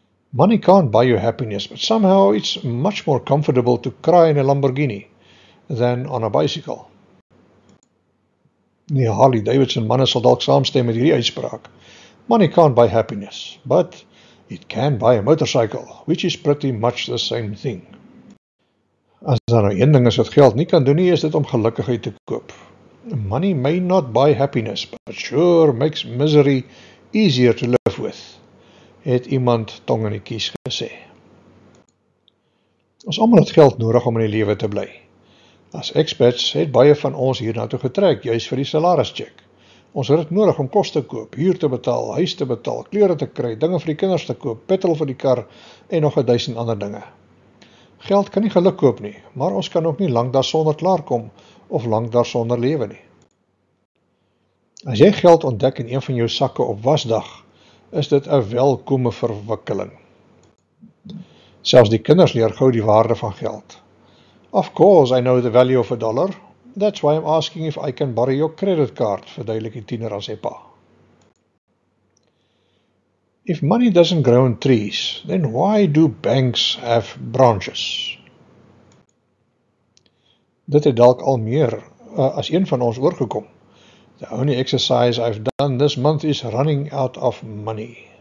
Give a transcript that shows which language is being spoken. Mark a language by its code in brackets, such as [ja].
[en] Money can't buy you happiness, but somehow it's much more comfortable to cry in a Lamborghini than on a bicycle. [af] Die Harley Davidson manne sal dalk saamstem met hierdie uitspraak. [en] Money can't buy happiness, but it can buy a motorcycle, which is pretty much the same thing. [af] As daar nou een ding is wat geld nie kan doen nie, is dit om gelukkigheid te koop. [en] Money may not buy happiness, but sure makes misery easier to live with, [af] het iemand tong in die kies gesê. Ons almal het geld nodig om in die lewe te bly. As expats het baie van ons hiernatoe getrek, juis vir die salarischeck. Ons het dit nodig om kos te koop, huur te betaal, huis te betaal, klere te kry, dinge vir die kinders te koop, petrol vir die kar en nog 1000 ander dinge. Geld kan nie geluk koop nie, maar ons kan ook nie lank daarsonder klaarkom of lank daarsonder lewe nie. As jy geld ontdek in een van jou sakke op wasdag, is dit 'n welkome verwikkeling. Selfs die kinders leer gou die waarde van geld. [en] Of course I know the value of $1. That's why I'm asking if I can borrow your credit card, [af] verduidelik die tiener aan sy pa. [en] If money doesn't grow on trees, then why do banks have branches? [af] Dit het dalk al meer as een van ons oorgekom. [en] The only exercise I've done this month is running out of money.